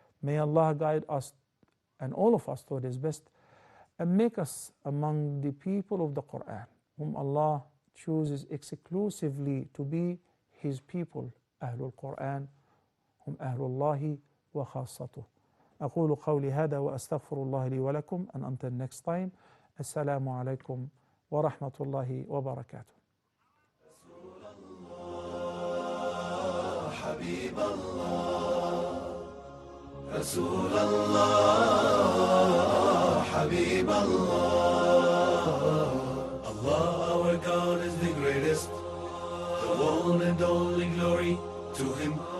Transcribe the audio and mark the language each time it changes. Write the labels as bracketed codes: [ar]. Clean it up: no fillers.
[en] May Allah guide us and all of us to His best and make us among the people of the Quran, whom Allah chooses exclusively to be His people, Ahlul Quran, [ar] هم أهل الله وخاصته. أقول قولي هذا وأستغفر الله لي ولكم, [en] and until next time, [ar] السلام عليكم ورحمة الله وبركاته. حبيب الله رسول الله حبيب الله [en] Allah our God is the greatest, the one and only glory to Him.